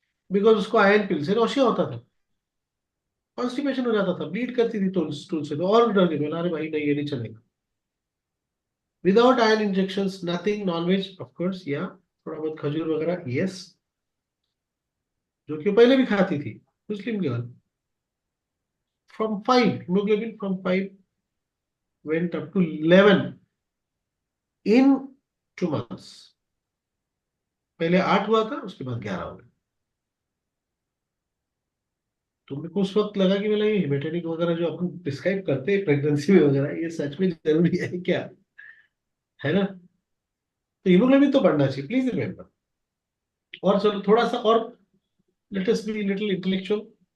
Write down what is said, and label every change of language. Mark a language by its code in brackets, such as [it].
[hi] Because उसको iron पिल से nausea होता था, कॉन्स्टिपेशन हो जाता था, ब्लीड करती थी स्टूल से, तो और डर गए, अरे भाई नहीं, ये नहीं चलेगा। [en] without iron injections nothing, non veg of course, [hi] या थोड़ा बहुत खजूर वगैरह, यस, जो कि वो पहले भी खाती थी, Muslim girl. [en] From 5, hemoglobin from 5 went up to 11 in 2 months। [hi] पहले 8 हुआ था, उसके बाद 11 हो गया। तो मेरे को उस वक्त लगा कि मतलब ये हेमेटोनिक वगैरह जो अपन प्रिस्क्राइब करते हैं प्रेगनेंसी में वगैरह, ये सच में जरूरी है क्या? है ना? तो हीमोग्लोबिन तो बढ़ना चाहिए, [en] Please remember. [hi] और चलो थोड़ा सा और, [en] Let us be little intellectual.